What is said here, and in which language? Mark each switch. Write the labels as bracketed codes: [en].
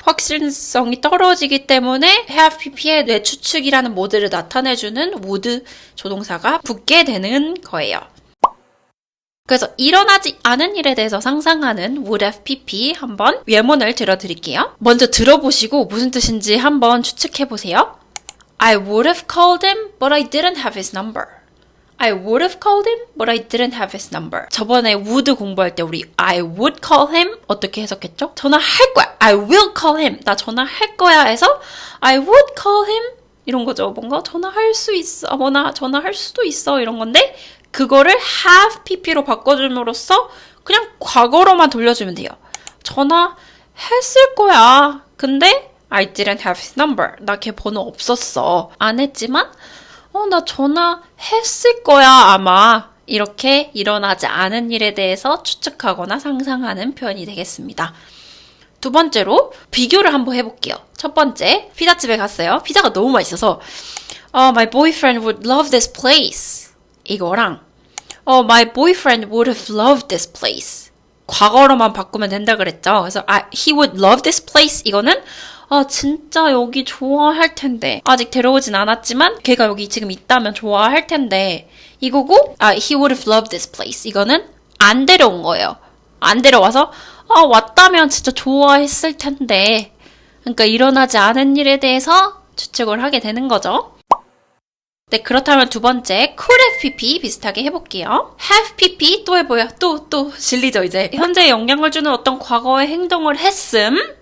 [ko] 확신성이 떨어지기 때문에 have pp에 내 추측이라는 모드를 나타내주는 would 조동사가 붙게 되는 거예요. 그래서 일어나지 않은 일에 대해서 상상하는 would have pp 한번 예문을 들어드릴게요. 먼저 들어보시고 무슨 뜻인지 한번 추측해보세요. [en] I would have called him, but I didn't have his number. I would have called him, but I didn't have his number. [ko] 저번에 would 공부할 때 우리 [en] I would call him [ko] 어떻게 해석했죠? 전화할 거야. [en] I will call him. [ko] 나 전화할 거야 해서 [en] I would call him [ko] 이런 거죠. 뭔가 전화할 수 있어. 뭐나 전화할 수도 있어. 이런 건데 그거를 have pp로 바꿔줌으로써 그냥 과거로만 돌려주면 돼요. 전화했을 거야. 근데 [en] I didn't have his number. [ko] 나 걔 번호 없었어. 안 했지만 나 전화했을 거야, 아마. 이렇게 일어나지 않은 일에 대해서 추측하거나 상상하는 표현이 되겠습니다. 두 번째로 비교를 한번 해볼게요. 첫 번째, 피자집에 갔어요. 피자가 너무 맛있어서 [en] my boyfriend would love this place. [ko] 이거랑 [en] my boyfriend would have loved this place. [ko] 과거로만 바꾸면 된다 그랬죠. 그래서 [en] he would love this place. [ko] 이거는 진짜 여기 좋아할 텐데. 아직 데려오진 않았지만 걔가 여기 지금 있다면 좋아할 텐데. 이거고 [en] he would have loved this place. [ko] 이거는 안 데려온 거예요. 안 데려와서 왔다면 진짜 좋아했을 텐데. 그러니까 일어나지 않은 일에 대해서 추측을 하게 되는 거죠. 네, 그렇다면 두 번째, could have pp 비슷하게 해볼게요. have pp 또 해봐요. 또 질리죠, 이제. 현재에 영향을 주는 어떤 과거의 행동을 했음.